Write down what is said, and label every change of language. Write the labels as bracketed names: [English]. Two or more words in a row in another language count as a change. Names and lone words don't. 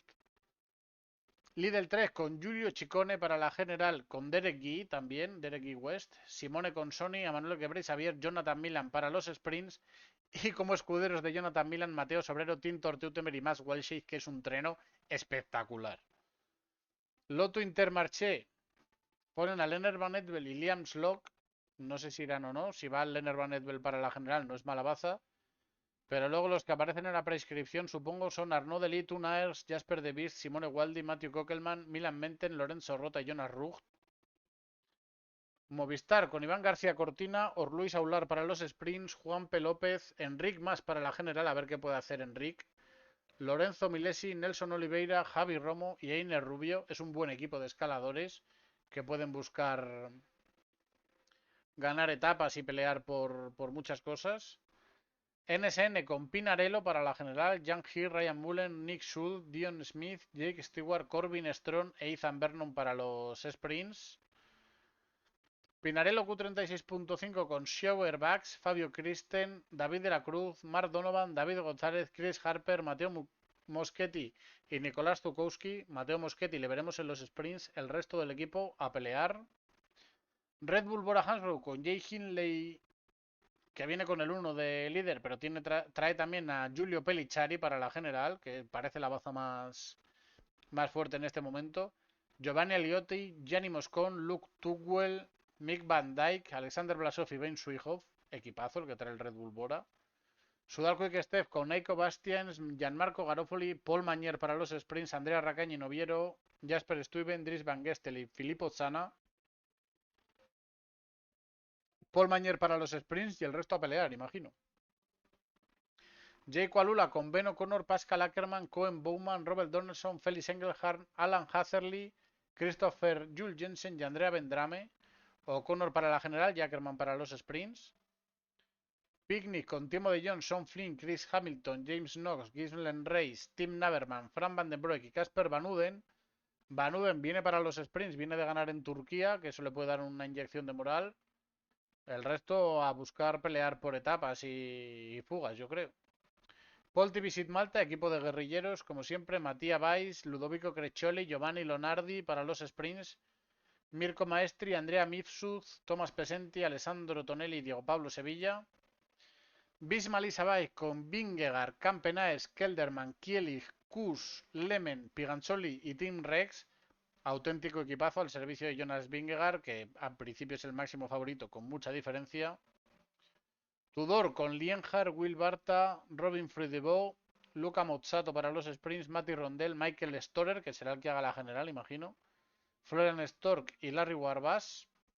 [Spanish] Lidl 3 con Giulio Ciccone para la general, con Derek Guy también, Derek Guy West, Simone con Sony, Manuel Quebrey, Xavier, Jonathan Milan para los sprints y como escuderos de Jonathan Milan, Mateo Sobrero, Tim Torteutemer y Max Walshik, que es un treno espectacular. Lotto Intermarché ponen a Lennart Van Evel y Liam Slock, no sé si irán o no, si va Lennart Van Evel para la general no es mala baza. Pero luego los que aparecen en la prescripción, supongo, son Arnaud Delis, Toon Aers, Jasper De Beers, Simone Waldi, Matthew Kokelman, Milan Menten, Lorenzo Rota y Jonas Rugt. Movistar con Iván García Cortina, Orluis Aular para los sprints, Juan P. López, Enric Mas para la general, a ver qué puede hacer Enric. Lorenzo Milesi, Nelson Oliveira, Javi Romo y Einer Rubio. Es un buen equipo de escaladores que pueden buscar ganar etapas y pelear por muchas cosas. NSN con Pinarello para la general, Jan Hill, Ryan Mullen, Nick Schultz, Dion Smith, Jake Stewart, Corbin Strong e Ethan Vernon para los sprints. Pinarello Q36.5 con Schauer Bax, Fabio Kristen, David de la Cruz, Mark Donovan, David González, Chris Harper, Mateo Moschetti y Nicolás Zukowski. Mateo Moschetti le veremos en los sprints, el resto del equipo a pelear. Red Bull Bora Hansgrohe con Jay Hindley, que viene con el 1 de líder, pero trae también a Giulio Pellicciari para la general, que parece la baza más fuerte en este momento. Giovanni Aliotti, Gianni Moscon, Luke Tugwell, Mick Van Dyke, Alexander Blasov y Ben Suijov. Equipazo el que trae el Red Bull Bora. Sudal Quick Step con Nico Bastians, Gianmarco Garofoli, Paul Mañer para los sprints, Andrea Racañi Noviero, Jasper Stuyven, Dries Van Gestel y Filippo Zana. Paul Mañer para los sprints y el resto a pelear, imagino. Jake Alula con Ben O'Connor, Pascal Ackerman, Cohen Bowman, Robert Donaldson, Felix Engelhardt, Alan Hatherley, Christopher Jules Jensen y Andrea Vendrame. O'Connor para la general y Ackerman para los sprints. Picnic con Timo de Jong, Sean Flynn, Chris Hamilton, James Knox, Gislen Reis, Tim Naverman, Fran Van den Broek y Casper Van Uden. Van Uden viene para los sprints, viene de ganar en Turquía, que eso le puede dar una inyección de moral. El resto a buscar pelear por etapas y fugas, yo creo. Polti Visit Malta, equipo de guerrilleros, como siempre, Matías Valls, Ludovico Creccioli, Giovanni Lonardi para los sprints, Mirko Maestri, Andrea Mifsud, Tomás Pesenti, Alessandro Tonelli y Diego Pablo Sevilla. Bisma Lisabay con Vingegaard, Campenaes, Kelderman, Kielich, Kuss, Lemen, Piganzoli y Tim Rex. Auténtico equipazo al servicio de Jonas Vingegaard, que al principio es el máximo favorito con mucha diferencia. Tudor con Lienhard, Will Barta, Robin Friedebo, Luca Mozzato para los sprints, Mati Rondel, Michael Storer, que será el que haga la general, imagino, Florian Stork y Larry Warbass.